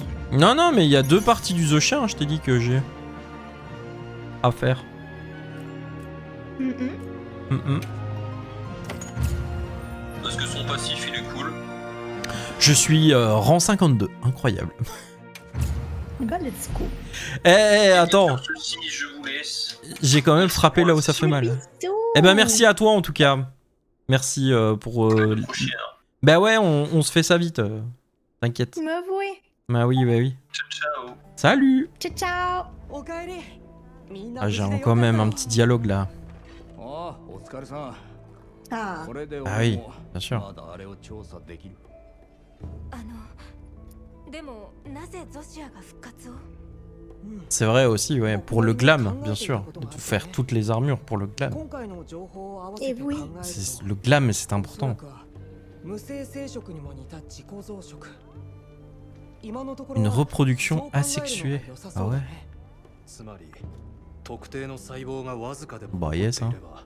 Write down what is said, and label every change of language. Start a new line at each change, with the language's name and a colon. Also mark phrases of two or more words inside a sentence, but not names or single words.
French: Non, mais il y a deux parties du Zoshia, hein, je t'ai dit que j'ai à faire. Parce que son passif, il est cool. Je suis rang 52, incroyable. Bah,
English: let's go.
French: Attends, Ceci, je vous laisse. j'ai quand même frappé là où ça fait mal. Eh ben merci à toi en tout cas. Merci pour... Bah ouais, on se fait ça vite. T'inquiète. Me voyez. Bah oui. Ciao. Salut. Ciao. Ah, j'ai quand même un petit dialogue là. Ah. Ah oui, bien sûr.
Japanese: でもなぜゾシアが復活を？
French: C'est vrai aussi, ouais. Pour le glam, bien sûr. De faire toutes les armures pour le glam. Et oui. Le glam, c'est important. Une reproduction asexuée. Ah ouais. Bah yes, hein.